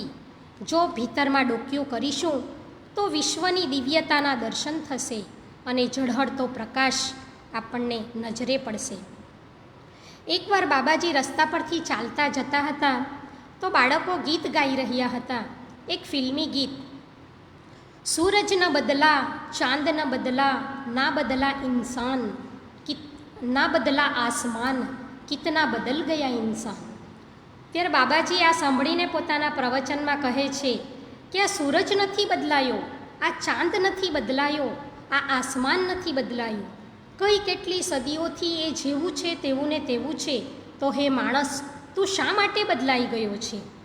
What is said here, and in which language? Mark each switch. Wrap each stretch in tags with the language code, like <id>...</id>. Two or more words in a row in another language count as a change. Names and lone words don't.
<gu>જો ભીતરમાં ડોકિયું કરીશું તો વિશ્વની દિવ્યતાના દર્શન થશે અને ઝળહળતો પ્રકાશ આપણને નજરે પડશે. એકવાર બાબાજી રસ્તા પરથી ચાલતા જતા હતા તો બાળકો ગીત ગાઈ રહ્યા હતા એક ફિલ્મી ગીત,</gu> <hi>सूरज न बदला चांद न बदला ना बदला इंसान, ना बदला आसमान, कितना बदल ગયા इंसान।</hi> <gu>ત્યારે બાબાજી આ સાંભળીને પોતાના પ્રવચનમાં કહે છે કે આ સૂરજ નથી બદલાયો, આ ચાંદ નથી બદલાયો, આ આસમાન નથી બદલાયું, કઈ કેટલી સદીઓથી એ જેવું છે તેવું ને તેવું છે, તો હે માણસ તું શા માટે બદલાઈ ગયો છે।</gu>